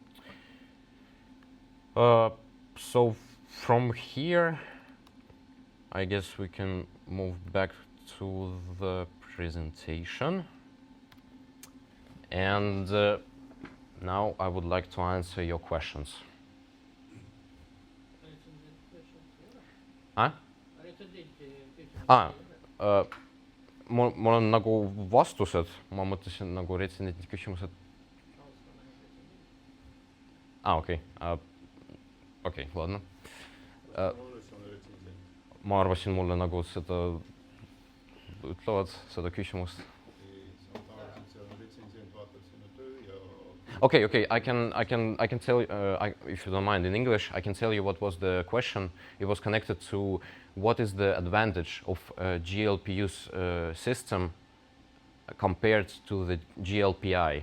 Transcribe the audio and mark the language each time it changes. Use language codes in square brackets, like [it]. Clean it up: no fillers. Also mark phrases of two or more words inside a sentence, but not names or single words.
[en] So from here, I guess we can move back to the presentation. And now I would like to answer your questions. [et] Mul on nagu vastused, ma mõtlesin nagu retsendendi küsimused. Okei, ладно. Ma arvasin, mulle nagu seda ütlevad, seda küsimust. [en] Okay, I can tell you, if you don't mind in English, I can tell you what was the question. It was connected to what is the advantage of a GLPU system compared to the GLPI.